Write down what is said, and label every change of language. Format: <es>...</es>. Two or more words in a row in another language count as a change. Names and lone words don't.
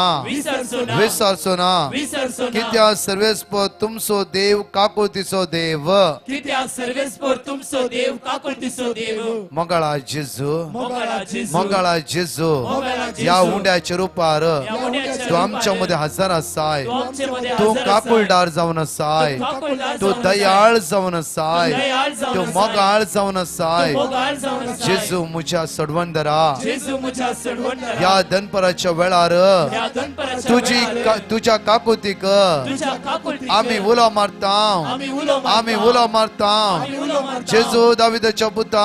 <kok>विसरचो ना विसरचो ना विसरचो ना. कित्याक सर्वेस्पर तुमचो देव काकुतीचो देव कित्याक सर्वेस्पर तुमचो देव काकुतीचो देव मंगळा जेजू मोगाळा जेजू मंगळा जेजू मोगाळा जेजू. या उंड्याच्या रुपार या उंड्याच्या तू आमच्यामध्ये हजर असाय तू आमच्यामध्ये तू हजर काकुलदार जाऊन असाय तू काकुलदार तू जाऊन दयाळ जाऊन असाय दयाळ जाऊन तू असाय. मोगाळ जाऊन असाय तू मोगाळ जाऊन असाय. जेजू मुझ्या सडवंदरा जेजू मुझ्या सडवंदरा या दनपराच्या वेळार या दनपराच्या वेळार तुझ्या काकुतीक तुझ्या काकुलतीक आम्ही उलो मारताव आम्ही उलो मारताव. आम्ही उलो मारताव आम्ही उलो मारताव. जेजू दाविदाच्या पुता</kok>